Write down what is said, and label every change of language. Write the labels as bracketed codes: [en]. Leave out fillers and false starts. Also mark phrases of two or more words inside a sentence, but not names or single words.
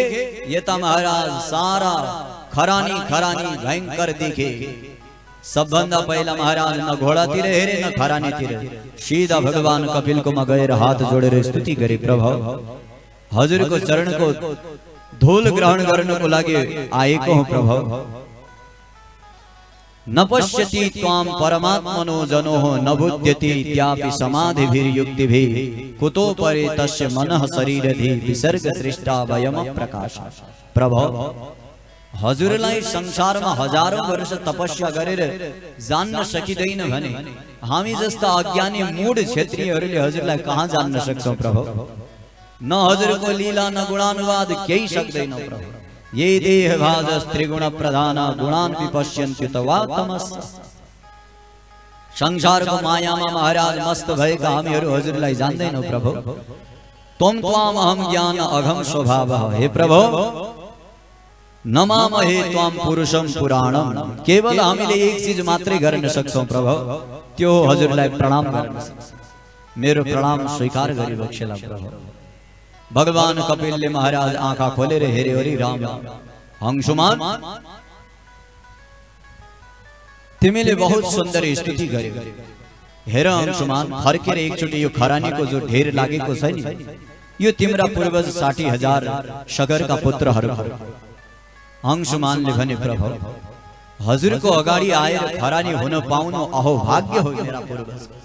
[ne] यता महाराज सारा खरानी खरानी भयंकर देखे। सबभन्दा पहिला महाराज न घोडातिर हेरे न खरानीतिर, सीधा भगवान कपिलकोमा गएर हात जोडेर स्तुति गरे, प्रभु हजुरको चरणको धूल ग्रहण गर्नको लागि आएको हुँ। [sa] प्रभु न पश्यति त्वाम परमात्मनो जनोः न बुध्यति त्यापि समाधिभिर्युक्तिभिः कुतो परे तस्य मनः शरीरधि विसर्ग सृष्टा वयम प्रकाश। [ne] प्रभु हजुरलाई संसारमा हजारौं वर्ष तपस्या गरेर जान्न सकिदैन भने हामी जस्ता अज्ञानी मूढ क्षेत्रीहरूले हजुरलाई कहाँ जान्न सक्छौं। प्रभु न हजुरको लीला न गुणानुवाद केही सक्दैनौ। [sa] प्रभु ये देहभाज त्रिगुण प्रधान गुणान् विपश्यन्ति तवा तमस्। [ne] संसारको मायामा महाराज मस्त भएका हामीहरू हजुरलाई जान्दैनौ। [sa] प्रभु त्वं त्वाम अहम ज्ञान अघम स्वभावः। हे प्रभु नमामहे त्वाम पुरुषम पुराणम। [ne] केवल हामीले एक चीज मात्रै गर्न सक्छौं प्रभु, त्यो हजुरलाई प्रणाम गर्न सक्छौं। मेरो प्रणाम स्वीकार गरिबक्सेला प्रभु। भगवान कपिलले महाराज आँखा खोलेर हेरे हरि राम अंशुमान तिमीले बहुत सुन्दर स्तुति गर्यौ। हेर अंशुमान फर्केर एकचोटि यो खरानीको जो ढेर लागेको छ नि यो तिम्रा पूर्वज 60,000 सागरका पुत्रहरू। अंशुमानले भने प्रभु हजुरको अगाडि आएर खरानी हुन पाउनु अहोभाग्य हो मेरा पूर्वज।